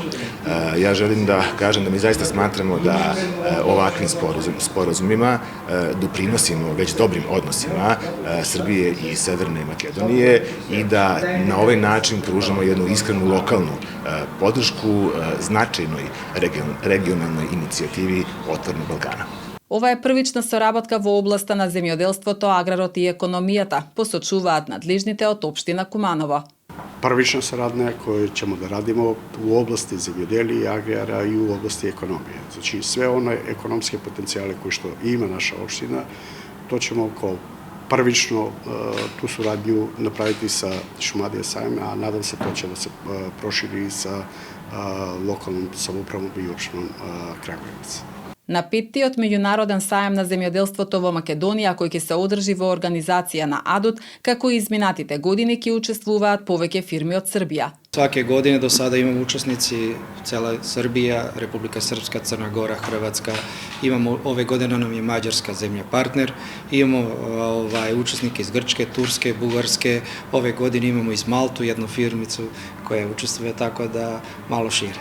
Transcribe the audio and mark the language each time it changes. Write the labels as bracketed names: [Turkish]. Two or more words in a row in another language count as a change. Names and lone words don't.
[Serbian] Ja želim da kažem da mi zaista smatramo da ovakvim sporazumima doprinosimo već dobrim odnosima Srbije i Severne Makedonije i da na ovaj način pružamo jednu iskrenu lokalnu podršku značajnoj regionalnoj inicijativi Otvorenog Balkana. [Macedonian] Ова е првична соработка во областа на земјоделството, аграрот и економијата, посочуваат надлежните од општина Куманово. [Serbian] Prvična saradnja koju ćemo da radimo u oblasti zemljodelija, agrara i u oblasti ekonomije. Znači sve one ekonomske potencijale koje što ima naša opština, to ćemo kao prvično tu suradnju napraviti sa Šumadija sajem, a nadam se to će da se proširi sa lokalnom samoupravom i opštinom Kragujevac. [Macedonian] На петтиот меѓународен саем на земјоделството во Македонија, кој ќе се одржи во организација на Адут, како и изминатите години ќе учествуваат повеќе фирми од Србија. [Serbian] Svake godine do sada imamo učesnici cela Srbija, Republika Srpska, Crna Gora, Hrvatska. Imamo, ove godine nam je Mađarska zemlja partner. Imamo učesnike iz Grčke, Turske, Bugarske. Ove godine imamo iz Maltu jednu firmicu koja učestvuje, tako da malo šire.